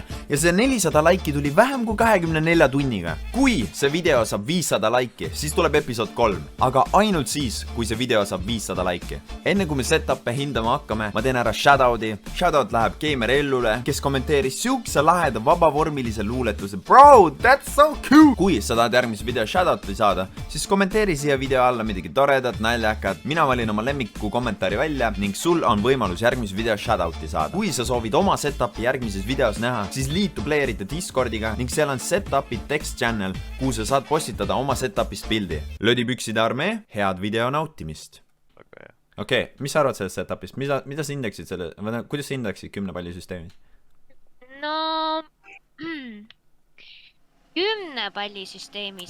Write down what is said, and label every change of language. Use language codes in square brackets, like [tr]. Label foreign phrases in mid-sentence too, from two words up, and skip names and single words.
[et] Ja see 400 laiki tuli vähem kui 24 tunniga. Kui see video saab 500 laiki, siis tuleb episood 3. Aga ainult siis, kui see video saab 500 laiki. Enne kui me setup'e hindama hakkame, ma teen ära shoutout'i. Shoutout läheb Gamer Ellule, kes kommenteeris siukse laheda vabavormilise luuletuse. [en] Bro, that's so cool! [et] Kui sa tahad järgmise video shoutout'i saada, siis kommenteeri siia video alla midagi toredat, naljakat. Mina valin oma lemmiku kommentaari välja ning sul on võimalus järgmises videos shoutouti saada. Kui sa soovid oma setup'i järgmises videos näha, siis liitu playerite Discordiga ning seal on setup'i [en] text channel, [et] kuhu sa saad postitada oma setup'ist pildi. Lödipükside armee, head video nautimist. Okei, mis sa arvad sellest setup'ist? Mida sa hindaksid selle, kuidas sa hindaksid 10 palli süsteemi? No 10 palli süsteemis